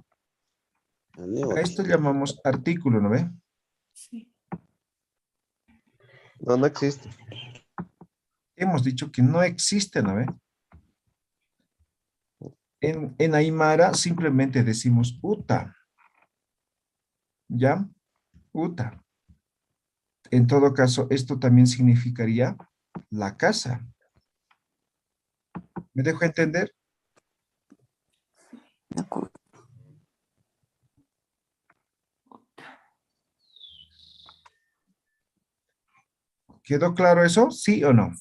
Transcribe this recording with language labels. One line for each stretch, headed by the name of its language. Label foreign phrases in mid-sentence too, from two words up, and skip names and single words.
Spanish: A esto llamamos artículo, ¿no ve? Sí. No, no existe. Hemos dicho que no existe, ¿no ve? En Aymara simplemente decimos uta, ¿ya? Uta. En todo caso, esto también significaría la casa. ¿Me dejo entender? De acuerdo. ¿Quedó claro eso? ¿Sí o no?